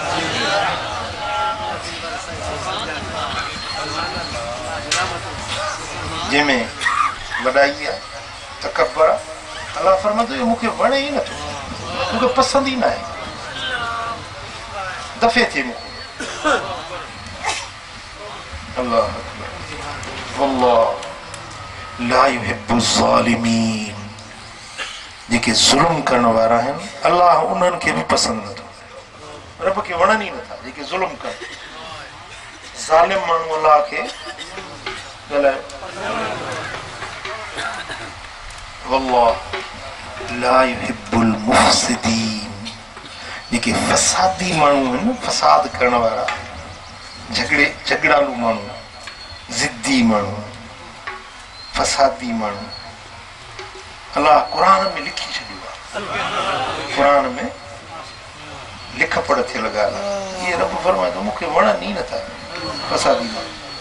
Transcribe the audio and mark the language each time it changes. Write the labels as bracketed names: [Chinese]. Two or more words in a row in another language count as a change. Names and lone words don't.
[Sindhi] जंहिंमें वॾाई आहे, तकबर आहे, अलाह फरमाईंदो इहो मूंखे वणे ई नथो, मूंखे पसंदि ई न आहे, दफ़े थिए मूंखे। [Arabic] الله أكبر، والله لا يحب الظالمين. [Sindhi] जेके ज़ुल्म करण वारा आहिनि अलाह उन्हनि खे बि पसंदि नथो, रब खे वणनि ई नथा जेके ज़ुल्म कनि। ज़ालिम माण्हू अल्लाह खे ॻाल्हायो [Arabic] والله لا يحب المفسدين [Sindhi] जेके फसादी माण्हू आहिनि फसाद करण वारा झगड़ालू माण्हू ज़िद्दी माण्हू फसादी माण्हू अल्लाह क़ुर में लिखी छॾियो आहे क़ुर में लिख पढ़ थियल ॻाल्हि आहे इहे रब फरमाए थो मूंखे वणनि ई नथा फसादी माण्हू